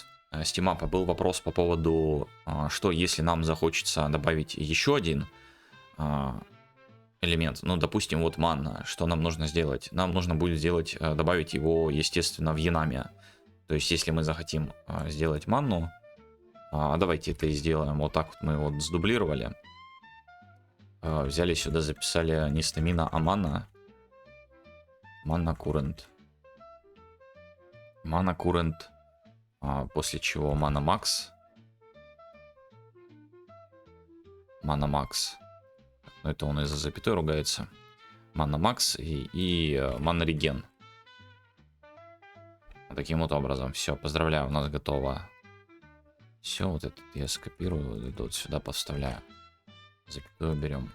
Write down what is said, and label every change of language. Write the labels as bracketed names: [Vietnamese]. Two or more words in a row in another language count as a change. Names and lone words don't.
[Russian] С тимапа был вопрос по поводу, что если нам захочется добавить еще один элемент, ну, допустим, вот манна, что нам нужно сделать? Нам нужно будет добавить его, естественно, в Янаме. То есть, если мы захотим сделать манну, давайте это и сделаем. Вот так вот мы его сдублировали. Взяли сюда, записали не стамина, а манна. [English] Mana current. Mana current. [Russian] После чего [English] mana max. Mana max. [Russian] Ну, это он из-за запятой ругается. [English] Mana max и mana regen. [Russian] Таким вот образом. Все, поздравляю, у нас готово. Все, вот это я скопирую, вот сюда поставляю. Запятую берем.